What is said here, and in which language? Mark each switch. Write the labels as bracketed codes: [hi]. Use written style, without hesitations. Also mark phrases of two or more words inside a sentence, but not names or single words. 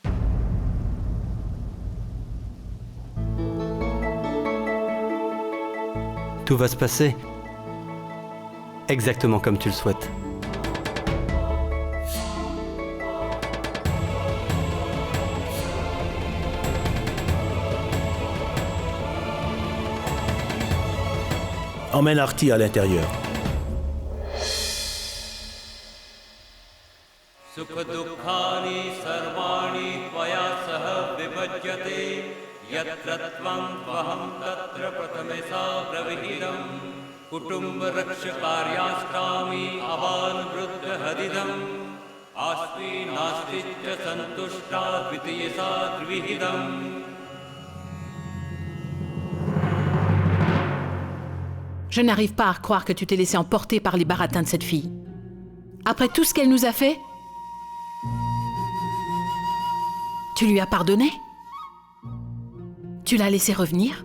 [fr] Tout va se passer exactement comme tu le souhaites. Emmène Artie à l'intérieur. [sa] सुखदुःखानि सर्वाणि त्वया सह विभज्यते यत्र त्वं त्वहं तत्र प्रथमेशा प्रविहितम् कुटुम्बरक्षकार्याष्टामि अबालवृद्धहदिदम् आस्ति नास्ति च सन्तुष्टा द्वितीयसा द्विहितम् [fr] Je n'arrive pas à croire que tu t'es laissé emporter par les baratins de cette fille. Après tout ce qu'elle nous a fait, tu lui as pardonné? Tu l'as laissé revenir?